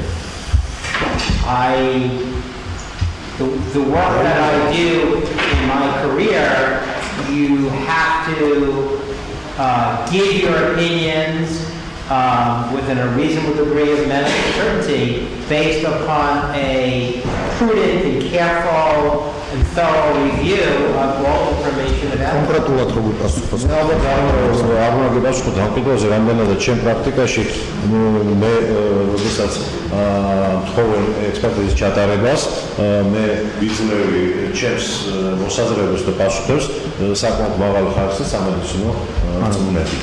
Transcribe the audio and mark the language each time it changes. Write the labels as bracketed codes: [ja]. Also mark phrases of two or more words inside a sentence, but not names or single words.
[en] The work that I do in my career, you have to give your opinions within a reasonable degree of medical certainty based upon a prudent and careful and thorough review of all information available. [ka] კონკრეტულად როგორ პასუხობს? მე ალბათ არ უნდა გასუხოთ ამ პირობაზე, რამდენადაც ჩემ პრაქტიკაში მე როდესაც თხოვე ექსპერტიზის ჩატარებას, მე ვიძნევი ჩემს მოსაზრებას და პასუხებს საკმაოდ მაღალი ხარისხის სამედიცინო წიგნებით.